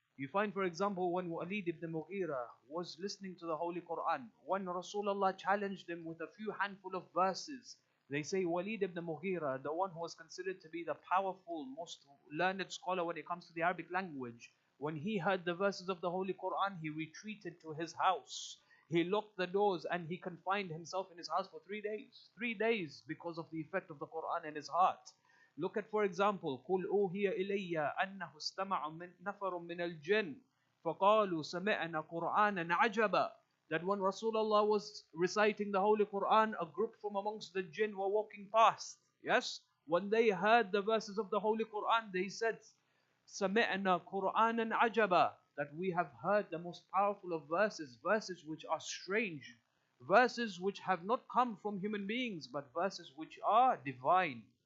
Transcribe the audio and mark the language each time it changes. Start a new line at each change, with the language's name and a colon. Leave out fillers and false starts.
English: You find, for example, when Walid ibn Mughira was listening to the Holy Quran, when Rasulullah challenged him with a few handful of verses, they say Walid ibn Mughira, the one who was considered to be the powerful, most learned scholar when it comes to the Arabic language, when he heard the verses of the Holy Quran, he retreated to his house. He locked the doors and he confined himself in his house for 3 days. 3 days because of the effect of the Quran in his heart. Look at, for example,
Arabic: قُلْ أُوهِيَ إِلَيَّ أَنَّهُ اسْتَمَعَ نَفَرٌ مِنَ الْجِنِّ فَقَالُوا سَمِعْنَا قُرْآنًا عَجَبًا.
English: That when Rasulullah was reciting the Holy Quran, a group from amongst the jinn were walking past. Yes? When they heard the verses of the Holy Quran, they said,
Arabic: سَمِعْنَا قُرْآنًا عَجَبًا.
English: That we have heard the most powerful of verses, verses which are strange, verses which have not come from human beings, but verses which are divine.